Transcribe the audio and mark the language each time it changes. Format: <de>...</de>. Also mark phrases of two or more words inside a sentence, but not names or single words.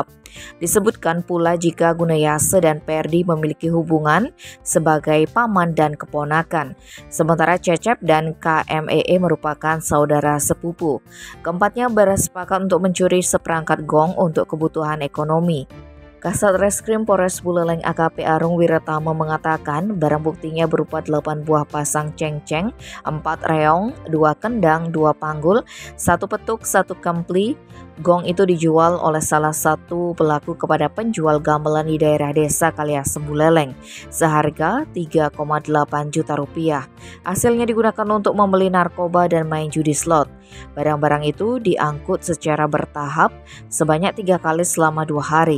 <id>Disebutkan pula jika Gunayase dan Perdi memiliki hubungan sebagai paman dan keponakan, sementara Cecep dan KMEE merupakan saudara sepupu. Keempatnya bersepakat untuk mencuri seperangkat gong untuk kebutuhan ekonomi. Kasat Reskrim Polres Buleleng AKP Arung Wiratama mengatakan barang buktinya berupa 8 buah pasang cengceng, 4 reong, 2 kendang, 2 panggul, 1 petuk, 1 kempli. Gong itu dijual oleh salah satu pelaku kepada penjual gamelan di daerah desa Kaliasem Buleleng seharga 3,8 juta rupiah. Hasilnya digunakan untuk membeli narkoba dan main judi slot. Barang-barang itu diangkut secara bertahap sebanyak 3 kali selama 2 hari.</id>